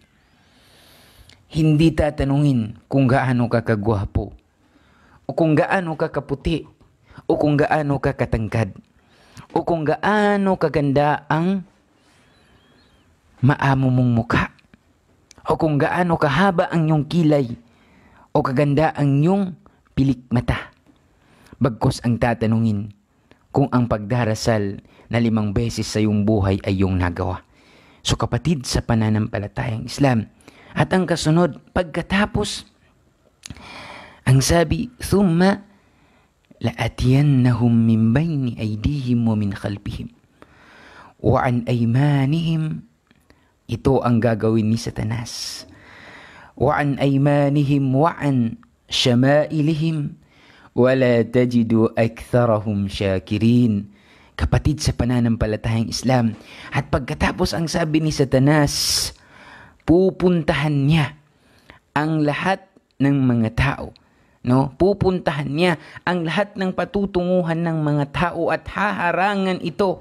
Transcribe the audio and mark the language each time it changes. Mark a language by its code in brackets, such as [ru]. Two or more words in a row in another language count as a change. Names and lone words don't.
[tl] Hindi tatanungin kung gaano ka kagwapo, o kung gaano ka kaputi, o kung gaano ka katangkad, o kung gaano kaganda ang maamo mong mukha, o kung gaano kahaba ang iyong kilay, o kaganda ang iyong pilik mata. Bagkus ang tatanungin kung ang pagdarasal na 5 beses sa iyong buhay ay iyong nagawa. So kapatid sa pananampalatayang Islam, at ang kasunod, pagkatapos, ang sabi, [ar] ثم لآتينهم من بين أيديهم ومن خلفهم وعن أيمانهم. [tl] Ito ang gagawin ni Satanas. [ar] وعن أيمانهم وعن شمائلهم ولا تجد أكثرهم شاكرين. [tl] Kapatid sa pananampalatayang Islam, at pagkatapos ang sabi ni Satanas, pupuntahan niya ang lahat ng mga tao. No? Pupuntahan niya ang lahat ng patutunguhan ng mga tao at haharangan ito.